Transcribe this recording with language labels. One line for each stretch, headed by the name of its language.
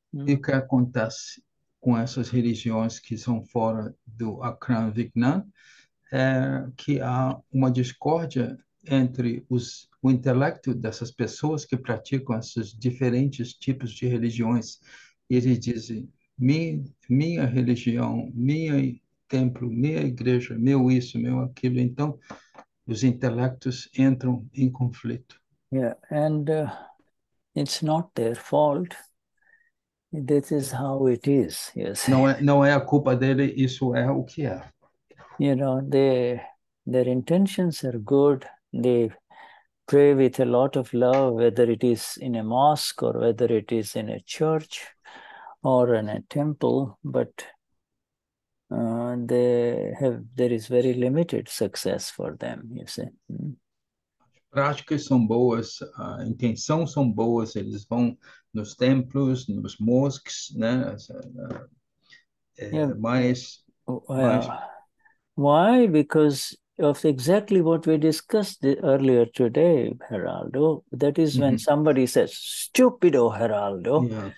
Portuguese: E o que acontece com essas religiões que são fora do Akram Vignan é que há uma discórdia entre o intelecto dessas pessoas que praticam esses diferentes tipos de religiões. E eles dizem, minha religião, minha templo, minha igreja, meu isso, meu aquilo. Então, os intelectos entram em conflito.
English: Yeah, and it's not their fault. This is how it is, yes.
Portuguese: Não é a culpa dele, isso é o que é.
English: Their intentions are good. They pray with a lot of love, whether it is in a mosque or whether it is in a church or in a temple, but there is very limited success for them, you see.
Portuguese: Práticas são boas, a intenção são boas, eles vão nos templos, nos mosques, né? Mas
English: why? Because of exactly what we discussed earlier today, Geraldo. That is when somebody says, "Stupido, Geraldo."